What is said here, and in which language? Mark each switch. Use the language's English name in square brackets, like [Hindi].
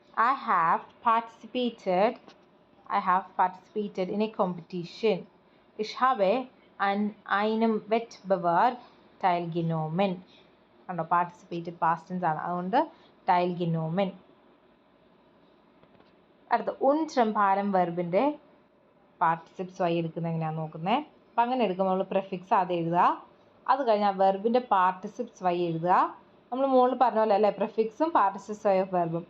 [English] I have participated in a competition. [German] Ich habe an einem Wettbewerb teilgenommen. [Malayalam] കണ്ടോ, participated past tense ആണ്, അതുകൊണ്ട് teilgenommen. അടുത്ത ട്രെമ്പാരം വെർബിൻ്റെ പാർട്ടിസിപ്സ് Y എടുക്കുന്നത് എങ്ങനെയാണെന്ന് നോക്കുന്നത്. അപ്പം അങ്ങനെ എടുക്കുമ്പോൾ നമ്മൾ പ്രിഫിക്സ് ആദ്യം എഴുതുക. അത് കഴിഞ്ഞാൽ വെർബിൻ്റെ പാർട്ടിസിപ്സ് വൈ എഴുതുക. നമ്മൾ മുകളിൽ പറഞ്ഞ പോലെ അല്ലേ പ്രിഫിക്സും പാർട്ടിസിപ്സ് വൈ ഓഫ് വെർബും.